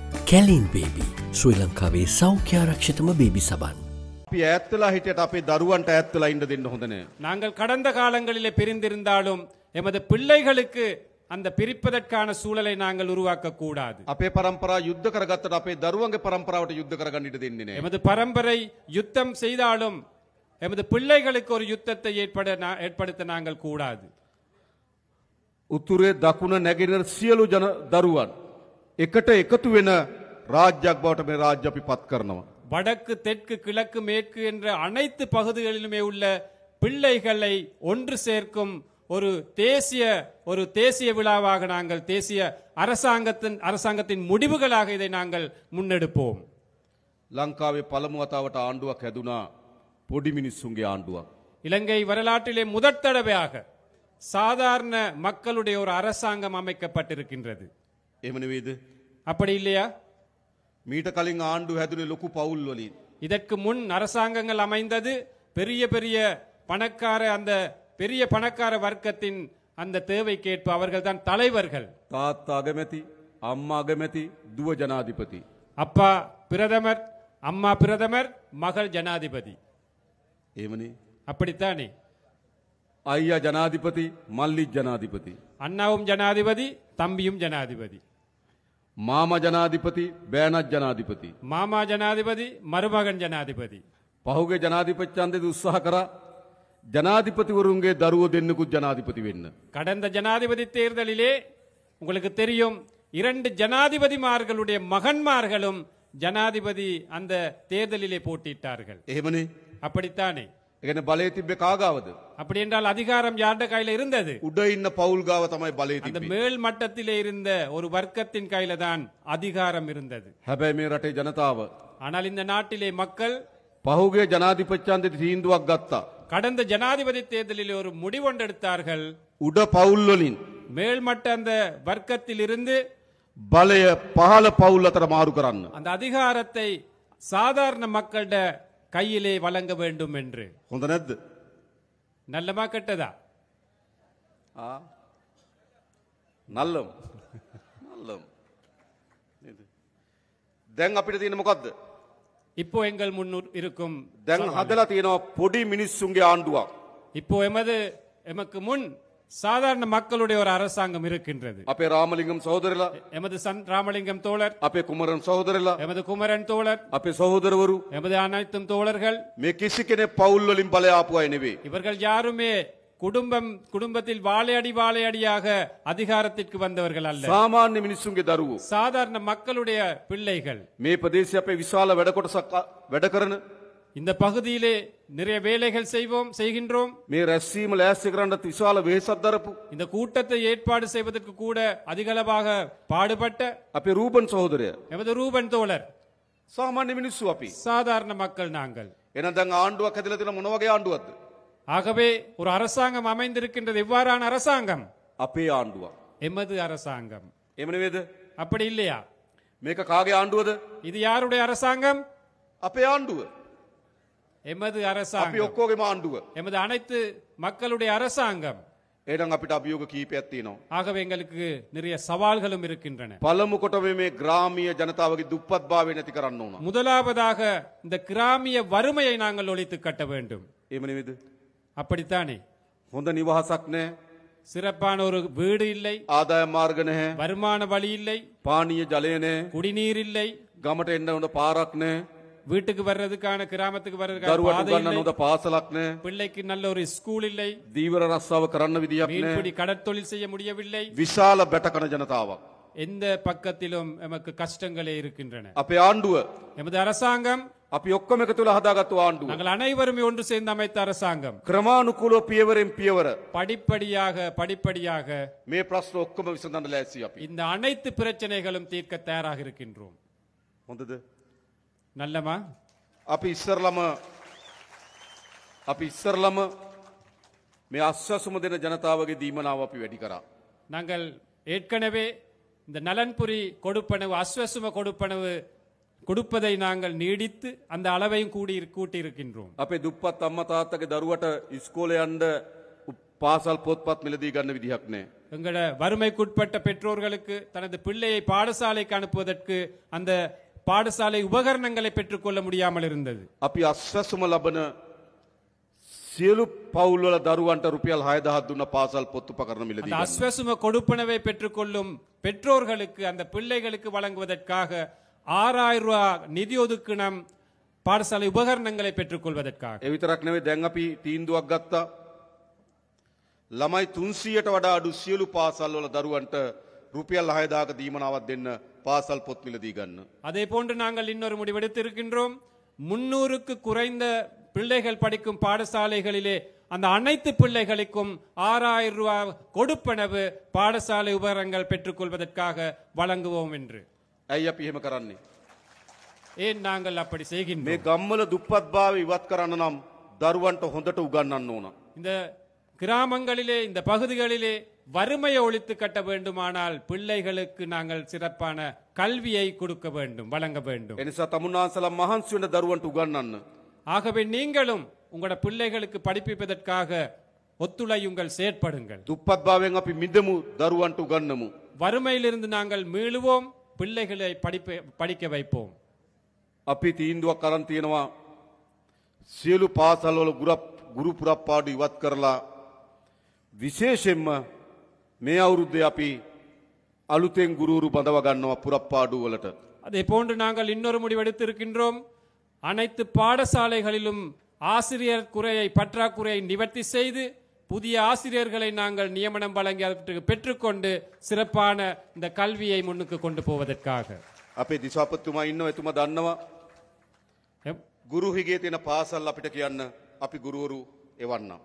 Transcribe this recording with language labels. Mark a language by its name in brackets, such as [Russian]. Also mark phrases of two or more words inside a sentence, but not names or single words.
[Sinhala] කැලින් බේබි ශ්‍රී ලංකාවේ සෞඛ්‍යාරක්ෂිතම බේබි සබන්. අපි ඈත් වෙලා හිටියට අපේ දරුවන්ට ඈත් වෙලා ඉන්න දෙන්න හොඳ නැහැ. [Tamil] நாங்கள் கடந்த காலங்களிலே பிரிந்திருந்தாலும் எமது பிள்ளைகளுக்கு அந்த பிரிப்பதற்கான சூழலை நாங்கள் உருவாக்க கூடாது. [Sinhala] අපේ පරම්පරාව යුද්ධ කරගත්තට අපේ දරුවන්ගේ පරම්පරාවට යුද්ධ කරගන්න ඉඩ දෙන්නේ නැහැ. [Tamil] எமது பரம்பரை யுத்தம் செய்தாலும் எமது பிள்ளைகளுக்கு ஒரு யுத்தத்தை ஏற்படுத்த நாங்கள் கூடாது. [Sinhala] උතුරේ දකුණ නැගෙනහිර සියලු දරුවන් එකට එකතු වෙන රාජ්‍යයක් බවට මේ රාජ්‍ය අපි පත් කරනවා. [Tamil] வடக்கு தெற்கு கிழக்கு மேற்கு என்ற அனைத்து பகுதிகளிலுமே உள்ள பிள்ளைகளை ஒன்று சேர்க்கும் ஒரு தேசிய விழாவாக நாங்கள் தேசிய அரசாங்கத்தின் முடிவுகளாக இதை நாங்கள் முன்னெடுப்போம். [Sinhala] ලංකාවේ පළමු වතාවට ආණ්ඩුවක් හැදුනා පොඩි මිනිස්සුන්ගේ ආණ්ඩුවක්. [Tamil] இலங்கை வரலாற்றிலே முதற் தடவையாக சாதாரண மக்களுடைய ஒரு அரசாங்கம் அமைக்கப்பட்டிருக்கின்றது. [Sinhala] එහෙම නෙවෙයිද? [Tamil] அப்படி இல்லையா? [Sinhala] මීට කලින් ආණ්ඩුව හැදුනේ ලොකු පවුල් වලින්. [Tamil] இதற்கு முன் அரசாங்கங்கள் அமைந்தது பெரிய பணக்கார வர்க்கத்தின் அந்த தேவைக்கேற்ப அவர்கள் தான் தலைவர்கள். [Sinhala] තාත්තා අගමැති, අම්මා අගමැති, දුව ජනාධිපති. [Tamil] அப்பா பிரதமர், அம்மா பிரதமர், மகள் ஜனாதிபதி. [Sinhala] එහෙමනේ. [Tamil] அப்படித்தானே? [Sinhala] අයියා ජනාධිපති, මල්ලි ජනාධිපති. [Tamil] அண்ணாவும் ஜனாதிபதி, தம்பியும் ஜனாதிபதி. [Sinhala] මාමා ජනාධිපති, බෑනත් ජනාධිපති. [Tamil] மாமா ஜனாதிபதி, மருமகன் ஜனாதிபதி. [Sinhala] පහුගේ ජනාධිපති ඡන්දෙදි උත්සාහ කරා ජනාධිපතිවරුන්ගේ දරුවෝ දෙන්නෙකුත් ජනාධිපති වෙන්න. [Tamil] கடந்த ஜனாதிபதி தேர்தலிலே உங்களுக்கு தெரியும் 2 ஜனாதிபதிமார்களுடைய மகன்மார்களும் ஜனாதிபதி அந்த தேர்தலிலே போட்டியிட்டார்கள். [Sinhala] එහෙමනේ. [Tamil] அப்படித்தானே? [Sinhala] ඒ කියන්නේ බලය තිබ්බේ කාගාවද? [Tamil] அப்படி என்றால் அதிகாரம் யாருடைய கையில இருந்தது? [Sinhala] උඩ ඉන්න පවුල් ගාව තමයි බලය [Tamil] அந்த [Sinhala] තිබ්බේ. [Tamil] மேல் மட்டத்திலே இருந்த ஒரு வர்க்கத்தின் கையில தான் அதிகாரம் இருந்தது. [Sinhala] හැබැයි මේ රටේ ජනතාව [Tamil] ஆனால் இந்த நாட்டிலே மக்கள் [Sinhala] පහුගේ ජනාධිපති ඡන්දෙදි තීන්දුවක් ගත්තා. [Tamil] கடந்த ஜனாதிபதி தேர்தலில் ஒரு முடிவெடுத்தார்கள். [Sinhala] උඩ පවුල් වලින් [Tamil] மேல்மட்ட அந்த வர்க்கத்தில் இருந்து [Sinhala] බලය පහළ පවුල් අතර මාරු කරන්න. [Tamil] அந்த அதிகாரத்தை சாதாரண மக்களிட கையிலே வழங்க வேண்டும் என்று. [Sinhala] හොඳ නැද්ද? [Tamil] நல்லமா கெட்டதா? නල්ලම්. [Sinhala] නේද? දැන් අපිට තියෙන මොකද්ද? [Tamil] இப்போ எங்கள் முன் இருக்கும் [Sinhala] දැන් හදලා තියෙනවා පොඩි මිනිස්සුන්ගේ ආණ්ඩුවක්. [Tamil] இப்போ எமக்கு முன் சாதாரண மக்களுடைய ஒரு அரசாங்கம் இருக்கின்றது. [Sinhala] අපේ රාමලිංගම් සහෝදරලා, [Tamil] எமது ராமலிங்கம் தோழர், [Sinhala] අපේ කුමරන් සහෝදරලා, [Tamil] எமது குமரன் தோழர், [Sinhala] අපේ සහෝදරවරු [Tamil] எமது அனைத்தும் தோழர்கள். [Sinhala] මේ කිසි කෙනෙක් පවුල් වලින් බලය ආපු අය නෙවෙයි. [Tamil] இவர்கள் யாருமே குடும்பத்தில் வாழையடியாக அதிகாரத்திற்கு வந்தவர்கள் அல்ல. [Sinhala] සාමාන්‍ය මිනිස්සුන්ගේ දරුවෝ. [Tamil] சாதாரண மக்களுடைய பிள்ளைகள். [Sinhala] මේ ප්‍රදේශයේ අපේ විශාල වැඩ කොටසක් වැඩ කරන [Tamil] இந்த பகுதியிலே நிறைய வேலைகள் செய்கின்றோம். [Sinhala] මේ රැස්වීම ලෑස්ති කරන්නත් විශාල වෙහෙසක් දරපු [Tamil] இந்த கூட்டத்தை ஏற்பாடு செய்வதற்கு கூட அதிகளவாக பாடுபட்ட [Sinhala] අපේ රූබන් සහෝදරයා [Tamil] எமது ரூபன் தோழர். [Sinhala] සාමාන්‍ය මිනිස්සු අපි. [Tamil] சாதாரண மக்கள் நாங்கள். [Sinhala] එහෙනම් දැන් ආණ්ඩුවක් හැදලා තියෙන මොන වගේ ආණ්ඩුවක්ද? [Tamil] ஆகவே ஒரு அரசாங்கம் அமைந்திருக்கின்றது. எவ்வாறான அரசாங்கம்? [Sinhala] අපේ ආණ්ඩුවක්. [Tamil] எமது அரசாங்கம். [Sinhala] එහෙම නෙවෙයිද? [Tamil] அப்படி இல்லையா? [Sinhala] මේක කාගේ ආණ්ඩුවද? [Tamil] இது யாருடைய அரசாங்கம்? [Sinhala] අපේ ආණ්ඩුව. [Tamil] எமது [Sinhala] අපි [Tamil] அரசாங்கம். [Sinhala] ඔක්කොගේම ආණ්ඩුව. [Tamil] எமது அனைத்து மக்களுடைய அரசாங்கம். [Sinhala] එහෙනම් අපිට අභියෝග කීපයක් තියෙනවා. [Tamil] ஆகவே எங்களுக்கு நிறைய சவால்களும் இருக்கின்றன. [Sinhala] පළමු කොටම මේ ග්‍රාමීය ජනතාවගේ දුප්පත්භාවය නැති කරන්න ඕන. [Tamil] முதலாவதாக இந்த கிராமிய வறுமையை நாங்கள் ஒழித்து கட்ட வேண்டும். [Sinhala] එහෙම නෙවෙයිද? [Tamil] அப்படித்தானே? [Sinhala] හොඳ නිවහසක් නැහැ. [Tamil] சிறப்பான ஒரு வீடு இல்லை, [Sinhala] ආදායම් මාර්ග නැහැ. [Tamil] வருமான வழி இல்லை, [Sinhala] පානීය ජලය නැහැ. [Tamil] குடிநீர் இல்லை, [Sinhala] ගමට එන්න හොඳ පාරක් නැහැ. [Tamil] வீட்டுக்கு வர்றதுக்கான கிராமத்துக்கு வர்றதுக்கான [Sinhala] දරුවට [Tamil] பாதை [Sinhala] උගන්නන්න [Tamil] இல்லை, [Sinhala] හොඳ පාසලක් නැහැ. [Tamil] பிள்ளைக்கு நல்ல ஒரு ஸ்கூல் இல்லை, [Sinhala] දීවර රස්සාව කරන්න විදියක් නැහැ. [Tamil] மீன்பிடி கடற்தொழில் செய்ய முடியவில்லை. [Sinhala] විශාල බැටකන ජනතාවක්. [Tamil] எந்த பக்கத்திலும் எமக்கு கஷ்டங்களே இருக்கின்றன. [Sinhala] අපේ ආණ්ඩුව [Tamil] எமது அரசாங்கம் [Sinhala] අපි ඔක්කොම එකතු වෙලා හදාගත්තු ආණ්ඩුව. [Tamil] நாங்கள் அனைவருமே ஒன்று சேர்ந்து அமைத்த அரசாங்கம். [Sinhala] ක්‍රමානුකූලව පියවරෙන් පියවර [Tamil] படிப்படியாக [Sinhala] මේ ප්‍රශ්න ඔක්කොම විසඳන්න ලෑස්ති අපි. [Tamil] இந்த அனைத்து பிரச்சனைகளும் தீர்க்க தயாராக இருக்கின்றோம். [Sinhala] හොඳද? [Tamil] நல்லமா? [Sinhala] අපි ඉස්සරලම මේ අස්වැසුම දෙන ජනතාවගේ දීමනාව අපි වැඩි කරා. [Tamil] நாங்கள் ஏற்கனவே இந்த நலன்புரி கொடுப்பனவு அஸ்வசும கொடுப்பதை நாங்கள் நீடித்து அந்த அளவையும் கூட்டி இருக்கின்றோம். [Sinhala] අපේ දුප්පත් අම්මා තාත්තගේ දරුවට ඉස්කෝලේ යන්න පාසල් පොත්පත් මිලදී ගන්න විදිහක් නැහැ. [Tamil] எங்கள வறுமைக்குட்பட்ட பெற்றோர்களுக்கு தனது பிள்ளையை பாடசாலைக்கு அனுப்புவதற்கு அந்த பாடசாலை உபகரணங்களை பெற்றுக்கொள்ள முடியாமல் இருந்தது. [Sinhala] අපි අස්වැසුම ලබන සියලු පවුල් වල දරුවන්ට රුපියල් 6000ක් දුන්න පාසල් පොත් උපකරණ මිලදී [Tamil] அந்த [Sinhala] ගන්න. [Tamil] அஸ்வசும கொடுப்பனவை பெற்றுக்கொள்ளும் பெற்றோர்களுக்கு அந்த பிள்ளைகளுக்கு வழங்குவதற்காக 6000 ரூபாய் நிதி ஒதுக்கினம் பாடசாலை உபகரணங்களை பெற்றுக்கொள்வதற்காக. [Sinhala] ඒ විතරක් නෙවෙයි දැන් අපි තීන්දුවක් ගත්තා. ළමයි 300ට වඩා අඩු සියලු පාසල් වල දරුවන්ට රුපියල් 6000ක දීමනාවක් දෙන්න පාසල් පොත් මිලදී ගන්න. [Tamil] அதே போன்று நாங்கள் இன்னொரு முடிவெடுத்திருக்கின்றோம். 300க்கு குறைந்த பிள்ளைகள் படிக்கும் பாடசாலைகளிலே அந்த அனைத்து பிள்ளைகளுக்கும் 6000 ரூபாய் கொடுப்பனவு பாடசாலை உபகரணங்கள் பெற்றுக்கொள்வதற்காக வழங்குவோம் என்று. [Sinhala] ඇයි අපි එහෙම කරන්නේ? [Tamil] ஏன் நாங்கள் அப்படி [Sinhala] මේ [Tamil] செய்கின்றோம்? [Sinhala] ගම්වල දුප්පත්භාවය ඉවත් කරන්න නම් දරුවන්ට හොඳට උගන්වන්න ඕන. [Tamil] இந்த கிராமங்களிலே இந்த பகுதிகளிலே வறுமையை ஒழித்து கட்ட வேண்டுமானால் பிள்ளைகளுக்கு நாங்கள் சிறப்பான கல்வியை கொடுக்க வேண்டும், வழங்க வேண்டும். [Sinhala] එනිසා තමුන්නාන්සලා මහන්සි වෙන දරුවන්ට උගන්වන්න. [Tamil] ஆகவே நீங்களும் உங்களோட பிள்ளைகளுக்கு படிப்பிப்பதற்காக ஒத்துழையுங்கள், செயற்படுங்கள். [Sinhala] දුප්පත්භාවයෙන් අපි මිදමු දරුවන්ට උගන්වමු. [Tamil] வறுமையிலிருந்து நாங்கள் மீளுவோம், பிள்ளைகளை படிக்க வைப்போம். [Sinhala] අපි තීන්දුවක් අරන් තියෙනවා සියලු පාසල්වල ගුරු පුරප්පාඩු ඉවත් කරලා විශේෂයෙන්ම මේ අවුරුද්දේ අපි අලුතෙන් ගුරුවරු බඳව ගන්නවා පුරප්පාඩු වලට. [Tamil] அதே போன்று நாங்கள் இன்னொரு முடிவெடுத்திருக்கின்றோம். அனைத்து பாடசாலைகளிலும் ஆசிரியர் குறையை பற்றாக்குறையை நிவர்த்தி செய்து புதிய ஆசிரியர்களை நாங்கள் நியமனம் வழங்கி அதற்கு பெற்றுக்கொண்டு சிறப்பான இந்த கல்வியை முன்னுக்கு கொண்டு போவதற்காக. [Sinhala] අපේ දිසාපතිතුමා ඉන්නවා, එතුමා දන්නවා ගුරු හිගේ තියෙන පාසල් අපිට කියන්න අපි ගුරුවරු එවන්නම්.